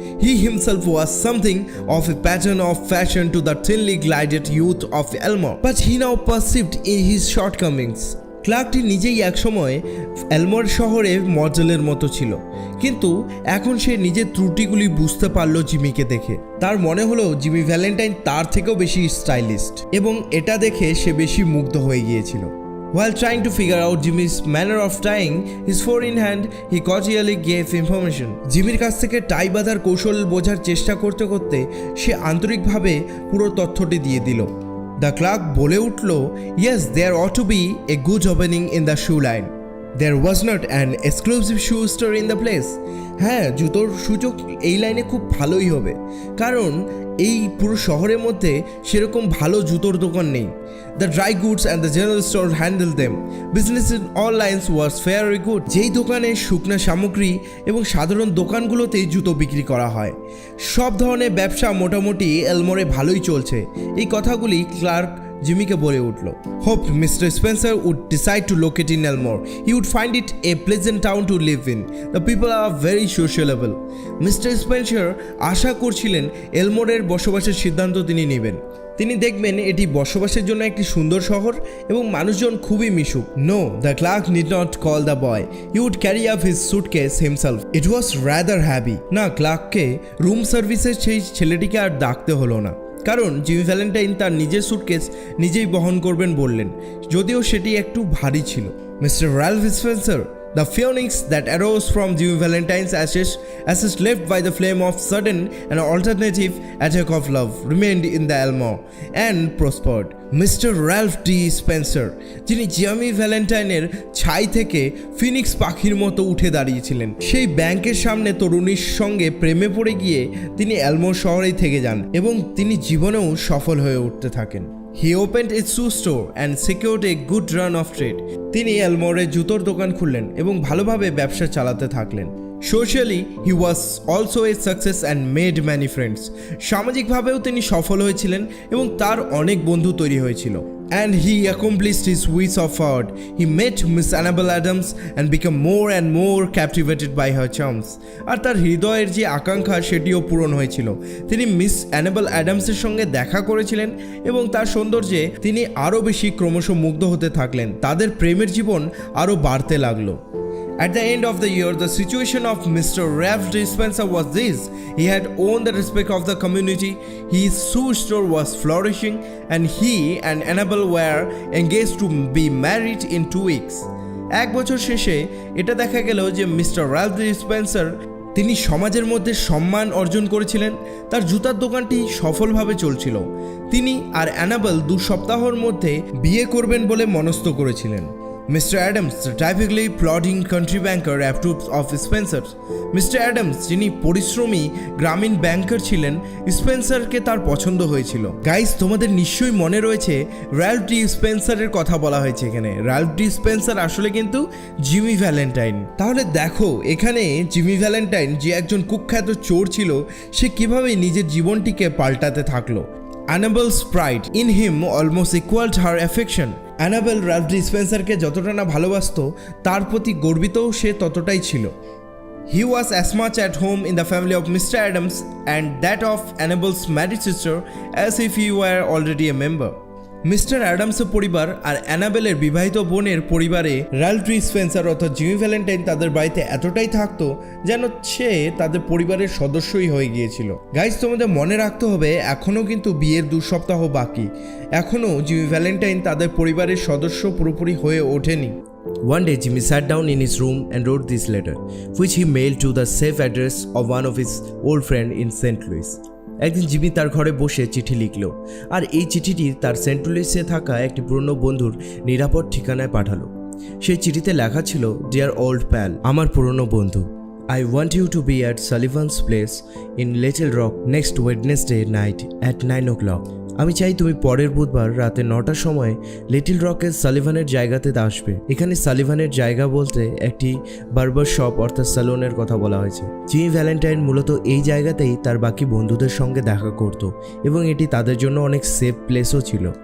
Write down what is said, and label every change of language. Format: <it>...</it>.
<en>He himself was something of a pattern of fashion to the thinly glided youth of Elmore, but he now perceived in his shortcomings.</en> <bn>ক্লার্কটি নিজেই একসময় এলমোর শহরে মডেলের মতো ছিল, কিন্তু এখন সে নিজের ত্রুটিগুলি বুঝতে পারলো জিমিকে দেখে। তার মনে হলো জিমি ভ্যালেন্টাইন তার থেকেও বেশি স্টাইলিস্ট, এবং এটা দেখে সে বেশি মুগ্ধ হয়ে গিয়েছিল।</bn> <en>While trying to figure out Jimmy's manner of tying his four in hand, he cordially gave information.</en> <bn>জিমির কাছ থেকে টাই বাঁধার কৌশল বোঝার চেষ্টা করতে করতে সে আন্তরিকভাবে পুরো তথ্যটি দিয়ে দিল।</bn> <en>The clerk</en> <bn>বলে উঠল,</bn> <en>yes, there ought to be a good opening in the shoe line. There was not an exclusive shoe store in the place.</en> <bn>হ্যাঁ, জুতোর সূচক এই লাইনে খুব ভালোই হবে, কারণ এই পুরো শহরের মধ্যে সেরকম ভালো জুতোর দোকান নেই।</bn> <en>The dry goods and the general store handled them. Business in all lines was very good.</en> <bn>যেই দোকানে শুকনা সামগ্রী এবং সাধারণ দোকানগুলোতেই জুতো বিক্রি করা হয়, সব ধরনের ব্যবসা মোটামুটি এলমোরে ভালোই চলছে। এই কথাগুলি ক্লার্ক জিমিকে বলে উঠল।</bn> <en>Hoped Mr. Spencer would decide to locate in Elmore. He would find it a pleasant town to live in. The people are very sociable. Mr.</en> <bn>Spencer আশা করছিলেন এলমোরের বসবাসের সিদ্ধান্ত তিনি নেবেন। তিনি দেখবেন এটি বসবাসের জন্য একটি সুন্দর শহর এবং মানুষজন খুবই মিশুক।</bn> <en>No, the clerk need not call the boy. He would carry up his suitcase himself. It was rather heavy.</en> <bn>না, ক্লার্ককে রুম সার্ভিসের সেই ছেলেটিকে আর ডাকতে হলো না, কারণ জিমি ভ্যালেন্টাইন তার নিজের সুটকেস নিজেই বহন করবেন বললেন, যদিও সেটি একটু ভারী ছিল।</bn> <en>Mister Ralph Spencer, the feelings that arose from Jimmy Valentine's ashes left by the flame of sudden and alternative attack of love remained in the Elmore and prospered. Mr. Ralph D.</en> <bn>Spencer, যিনি Jimmy ভ্যালেন্টাইনের ছাই থেকে Phoenix পাখির মতো উঠে দাঁড়িয়েছিলেন, সেই ব্যাংকের সামনে তরুণীর সঙ্গে প্রেমে পড়ে গিয়ে তিনি এলমোর শহরেই থেকে যান এবং তিনি জীবনেও সফল হয়ে উঠতে থাকেন।</bn> <en>He opened a shoe store and secured a good run of trade.</en> <bn>তিনি এলমোরে জুতোর দোকান খুললেন এবং ভালোভাবে ব্যবসা চালাতে থাকলেন।</bn> <en>Socially, he was also a success and made many friends.</en> <bn>সামাজিকভাবেও তিনি সফল হয়েছিলেন এবং তার অনেক বন্ধু তৈরি হয়েছিল।</bn> <en>And he accomplished his wish of heart. He met Miss Annabelle Adams and became more and more captivated by her charms.</en> <bn>আর তার হৃদয়ের যে আকাঙ্ক্ষা সেটিও পূরণ হয়েছিল। তিনি মিস অ্যানাবেল অ্যাডামসের সঙ্গে দেখা করেছিলেন এবং তার সৌন্দর্যে তিনি আরও বেশি ক্রমশ মুগ্ধ হতে থাকলেন। তাদের প্রেমের জীবন আরও বাড়তে লাগলো।</bn> <en>At the end of the year, the situation of Mr. Ralph D. Spencer was this. He had won the respect of the community, his shoe store was flourishing, and he and Annabelle were engaged to be married in 2 weeks.</en> <bn>এক বছর শেষে এটা দেখা গেল যে mister Ralph D Spencer তিনি সমাজের মধ্যে সম্মান অর্জন করেছিলেন, তার জুতার দোকানটি সফলভাবে চলছিল। তিনি আর অ্যানাবেল 2 সপ্তাহের মধ্যে বিয়ে করবেন বলে মনস্থ করেছিলেন।</bn> <en>Mr. Adams, the typically plodding country banker, approved of Spencer. Mr.</en> <bn>Adams, যিনি পরিশ্রমী গ্রামীণ ব্যাংকার ছিলেন, স্পেন্সারকে তার পছন্দ হয়েছিল। গাইস, তোমাদের নিশ্চয়ই মনে রয়েছে রাল্ফ ডি স্পেন্সারের কথা বলা হয়েছে এখানে। রাল্ফ ডি স্পেন্সার আসলে কিন্তু জিমি ভ্যালেন্টাইন। তাহলে দেখো এখানে জিমি ভ্যালেন্টাইন যে একজন কুখ্যাত চোর ছিল, সে কিভাবে নিজের জীবনটিকে পাল্টাতে থাকলো।</bn> <en>Annabelle's pride in him almost equaled her affection.</en> <bn>Enable Ralph D স্পেন্সারকে যতটা না ভালোবাসত, তার প্রতি গর্বিতও সে ততটাই ছিল।</bn> <en>He was as much at home in the family of Mr. Adams and that of Annabelle's married sister as if he were already a member.</en> <bn>Mister অ্যাডামসের পরিবার আর অ্যানাবেলের বিবাহিত বোনের পরিবারে রালফ ডি স্পেন্সার অর্থাৎ জিমি ভ্যালেন্টাইন তাদের বাড়িতে এতটাই থাকতো যেন সে তাদের পরিবারের সদস্যই হয়ে গিয়েছিল। গাইজ, তোমাদের মনে রাখতে হবে এখনও কিন্তু বিয়ের 2 সপ্তাহ বাকি, এখনও জিমি ভ্যালেন্টাইন তাদের পরিবারের সদস্য পুরোপুরি হয়ে ওঠেনি।</bn> <en>One day, Jimmy sat down in his room and wrote this letter, which he mailed to the safe address of one of his old friends in St. Louis.</en> <bn>একদিন জিমি তার ঘরে বসে চিঠি লিখল, আর এই চিঠিটি তার সেন্ট লুইসে থাকা একটি পুরনো বন্ধুর নিরাপদ ঠিকানায় পাঠালো। সেই চিঠিতে লেখা ছিল,</bn> <en>dear old pal,</en> <bn>আমার পুরনো বন্ধু,</bn> <en>I want you to be at Sullivan's place in Little Rock next Wednesday night at 9 o'clock.</en> <bn>আমি চাই তুমি পরের বুধবার রাতে 9টার সময় লিটল রকের সালিভানের জায়গাতে আসবে। এখানে সালিভানের জায়গা বলতে একটি বার্বার শপ অর্থাৎ স্যালনের কথা বলা হয়েছে। জিমি ভ্যালেন্টাইন মূলত এই জায়গাতেই তার বাকি বন্ধুদের সঙ্গে দেখা করত এবং এটি তাদের জন্য অনেক সেফ প্লেসও ছিল।</bn>